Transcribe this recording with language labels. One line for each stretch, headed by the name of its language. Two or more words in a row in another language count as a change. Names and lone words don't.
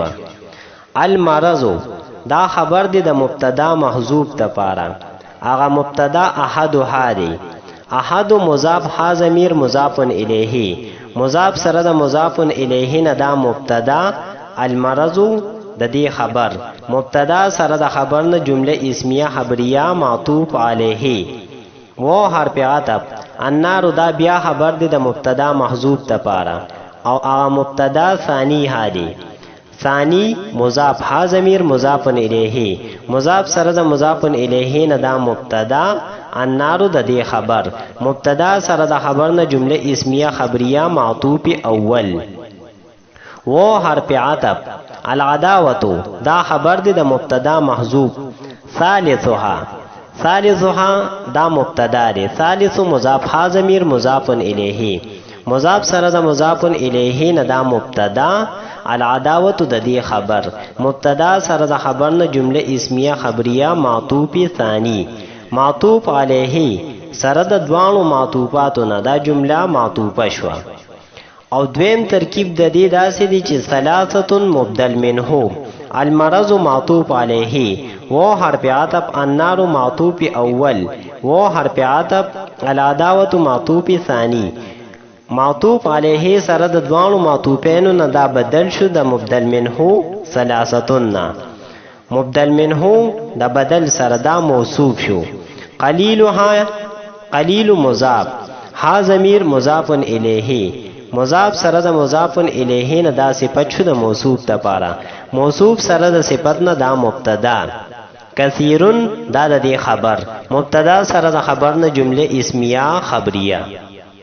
Pashto: المرض دا خبر دی د مبتدا محذوف لپاره. اغه مبتدا احد هادي، احد مضاف، ها ضمیر مضاف الیه، مضاف سره د مضاف الیه نه دا مبتدا. المرض د دې خبر، مبتدا سره د خبر نه جمله اسمیه خبریه معطوف علیه و حرف عطف. النار دا بیا خبر دی د مبتدا محذوف لپاره او اغه مبتدا ثانی هادي، ثانی مضاف، ها ضمیر مضاف الیه، مضاف سره د مضاف الیه نه دا مبتدا. النار د دې خبر، مبتدا سره د خبر نه جمله اسمیه خبریه معطوف اول و حرف عطف. العداوة دا خبر دی د مبتدا محذوف. ثالثها، ثالثها دا مبتدا دی. ثالث مضاف، ها ضمیر مضاف الیه، مضاف سره د مضاف الیه نه دا مبتدا. العداوة د دې خبر، مبتدا سره د خبر نه جمله اسمیه خبریه معطوف ثانی، معطوف علیه سره د دوانو معطوفاتو نه دا جمله معطوفه شو. او دویم ترکیب د دې داسې دی چې ثلاثة مبدل منه، المرض معطوف علیه و حرف عطف، النار معطوف اول و حرف عطف، العداوة معطوف ثانی. معطوف علیه سره د دوانو معطوفینو نه دا بدل شو د مبدل منه ثلاثة نه. مبدل منه د بدل سره دا موصوف شو. قلیلها، قلیل مضاف، ها ضمیر مضاف الیه، مضاف سره د مضاف الیه نه دا صفت شو د موصوف لپاره. موصوف سره د صفت نه دا مبتدا. کثیرون دا د دې خبر، مبتدا سره د خبر نه جمله اسمیه خبریه.